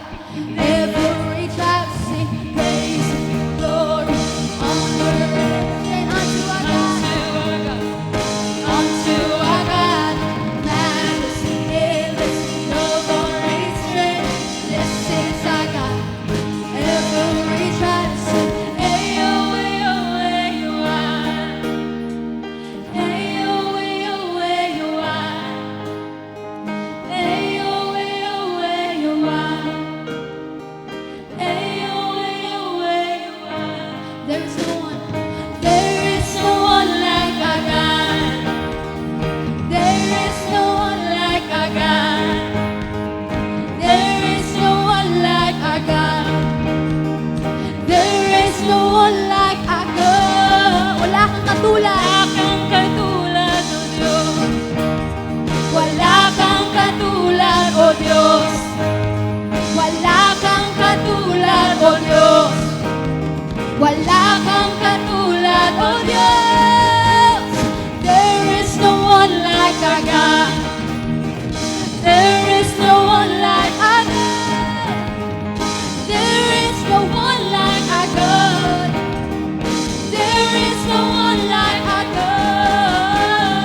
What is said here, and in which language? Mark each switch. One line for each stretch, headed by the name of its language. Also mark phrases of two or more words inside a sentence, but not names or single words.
English: Every tribe sing praise, glory, honor, and unto our God. Unto our God, majesty, endless, no glory, strength. This is our God. Every tribe sing, ayo, ayo, ayo, ayo, ayo, ayo, ayo, ayo, ayo, ayo, ayo, ayo. There is no one like our God. There is no one like our God. There is no one like our God. There is no one like our God.
Filipino: Wala kang katulad. Wala kang katulad, O Diyos. Wala kang katulad, O Diyos. Wala kang katulad, O Diyos.
English: There is no one like our God. There is no one like our God. There is no one like our God. There is no one like our God.